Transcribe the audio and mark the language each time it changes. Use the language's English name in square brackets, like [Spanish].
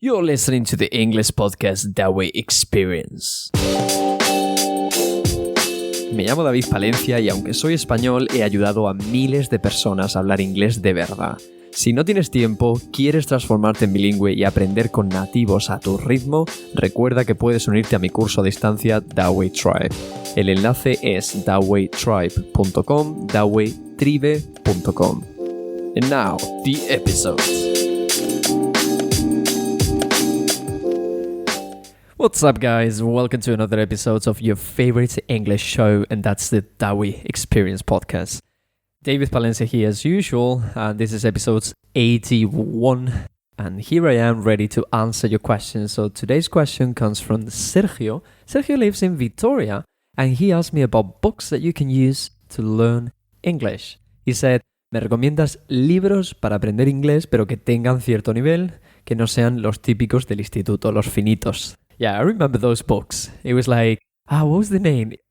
[English] You're listening to the English podcast That Way Experience. [Spanish] Me llamo David Palencia y aunque soy español, he ayudado a miles de personas a hablar inglés de verdad. Si no tienes tiempo, quieres transformarte en bilingüe y aprender con nativos a tu ritmo, recuerda que puedes unirte a mi curso a distancia That Way Tribe. El enlace es thatwaytribe.com, thatwaytribe.com. [English] And now, the episode. What's up, guys? Welcome to another episode of your favorite English show, and that's the That Way Experience podcast. David Palencia here as usual, and this is episode 81, and here I am ready to answer your questions. So today's question comes from Sergio. Sergio lives in Victoria, and he asked me about books that you can use to learn English. He said, [Spanish] ¿me recomiendas libros para aprender inglés, pero que tengan cierto nivel, que no sean los típicos del instituto, los finitos? [English] Yeah, I remember those books. It was like, what was the name?